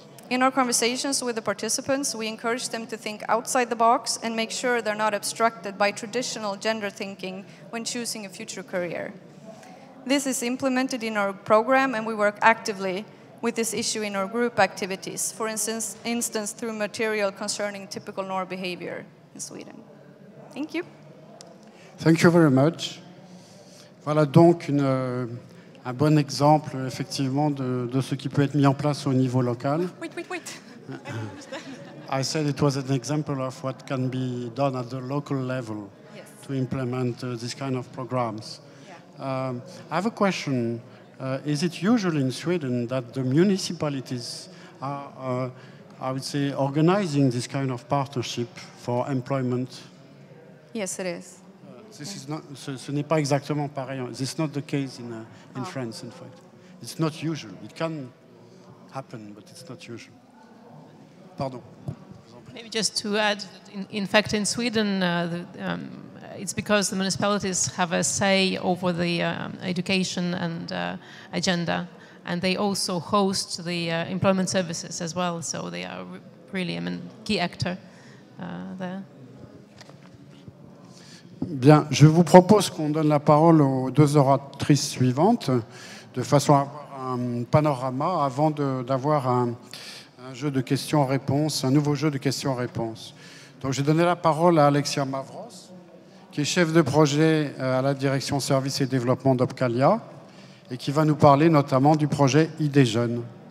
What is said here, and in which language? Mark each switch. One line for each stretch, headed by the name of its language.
English: In our conversations with the participants, we encourage them to think outside the box and make sure they're not obstructed by traditional gender thinking when choosing a future career. This is implemented in our program, and we work actively with this issue in our group activities, for instance through material concerning typical norm behavior in Sweden. Thank you. Thank you very much.
French: Voilà donc un bon exemple, effectivement, de ce qui peut être mis en place au niveau local.
English: Wait. I said it was an example of what can be done at the local level to implement this kind of programs. Yeah. I have a question. Is it usual in Sweden that the municipalities are, I would say, organizing this kind of partnership for employment? Yes, it is.
French: Ce n'est pas exactement pareil.
English: This is not the case in France, in fact. It's not usual. It can happen, but it's not usual.
French: Pardon.
English: Maybe just to add, in fact, in Sweden, it's because the municipalities have a say over the education and agenda, and they also host the employment services as well, so they are really a key actor there.
French: Bien, je vous propose qu'on donne la parole aux deux oratrices suivantes, de façon à avoir un panorama avant d'avoir un jeu de questions-réponses, un nouveau jeu de questions-réponses. Donc, j'ai donné la parole à Alexia Mavros, qui est chef de projet à la direction services et développement d'Opcalia, et qui va nous parler notamment du projet Idées Jeunes.